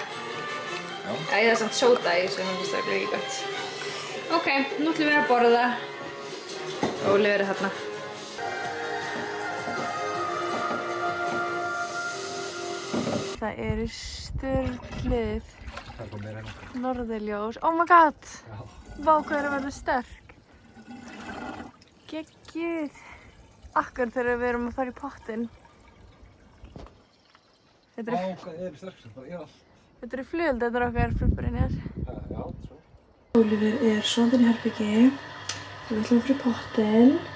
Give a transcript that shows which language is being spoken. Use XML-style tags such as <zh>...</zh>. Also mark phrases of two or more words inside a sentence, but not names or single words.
<is>Það er samt sóda í þessu, hann finnst það ekki gott. Ok, nú ætlum við að borða. Oliver er þarna. Það eru sturlið norðurljós.</is> <en>Oh my god!</en> <is>Vá, hvað er að verða sterk. Geggjuð. Akkur þegar við erum að fara í pottinn. Vá, hvað er sterk sem bara er allt. Þetta eru flugeldar okkar frá Brynjar. Já, svo. Oliver er sofandi í herbyggi. Við ætlum að fara í pottinn.</is>